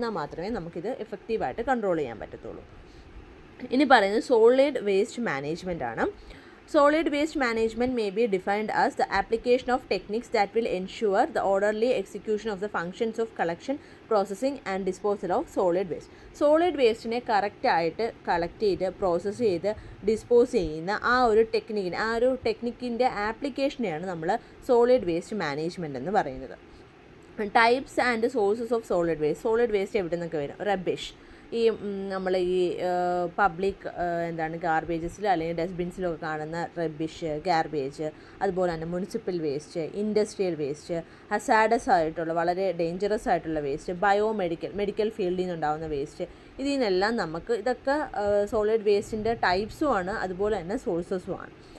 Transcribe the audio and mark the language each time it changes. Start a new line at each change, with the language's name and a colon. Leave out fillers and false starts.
Malayalam: എന്നാൽ മാത്രമേ നമുക്കിത് എഫക്റ്റീവായിട്ട് കൺട്രോൾ ചെയ്യാൻ പറ്റത്തുള്ളൂ. ഇനി പറയുന്നത് സോളിഡ് വേസ്റ്റ് മാനേജ്മെൻ്റ് ആണ്.
English: Solid waste management may be defined as the application of techniques that will ensure the orderly execution of the functions of collection, processing and disposal of solid waste.
Malayalam: Solid waste-നെ കറക്റ്റായിട്ട് collect ചെയ്ത് process ചെയ്ത് dispose ചെയ്യുന്ന ആ ഒരു ടെക്നിക്കിൻ്റെ ആപ്ലിക്കേഷനെയാണ് നമ്മൾ solid waste management എന്ന് പറയുന്നത്. Types and sources of solid waste എവിടെ നിന്നൊക്കെ വരും? റബ്ബിഷ്, ഈ നമ്മൾ ഈ പബ്ലിക് ഗാർബേജസിൽ അല്ലെങ്കിൽ ഡസ്റ്റ്ബിൻസിലൊക്കെ കാണുന്ന റബ്ബിഷ്, ഗാർബേജ്, അതുപോലെ തന്നെ municipal waste, industrial waste, hazardous ആയിട്ടുള്ള വളരെ ഡേഞ്ചറസ് ആയിട്ടുള്ള വേസ്റ്റ്, മെഡിക്കൽ ഫീൽഡിൽ നിന്നുണ്ടാകുന്ന വേസ്റ്റ്, ഇതിൽ നിന്നെല്ലാം നമുക്ക് ഇതൊക്കെ സോളിഡ് വേസ്റ്റിൻ്റെ ടൈപ്സുമാണ്, അതുപോലെ തന്നെ സോഴ്സസുമാണ്.